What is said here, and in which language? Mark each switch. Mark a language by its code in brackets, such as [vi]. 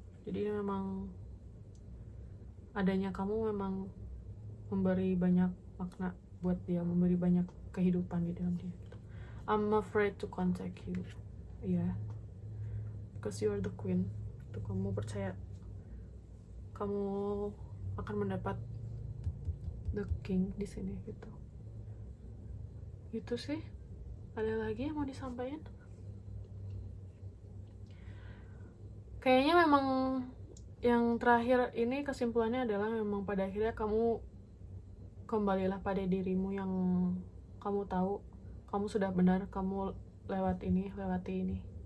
[id] Jadi memang adanya kamu memang memberi banyak makna buat dia, memberi banyak kehidupan di dalam dia gitu. [en] I'm afraid to contact you. Yeah, because you are the queen. [id] Tuh, kamu percaya kamu akan mendapat the king di sini gitu. Itu sih. Ada lagi yang mau disampaikan? Kayaknya memang yang terakhir ini kesimpulannya adalah memang pada akhirnya kamu kembalilah pada dirimu yang kamu tahu kamu sudah benar, kamu lewati ini.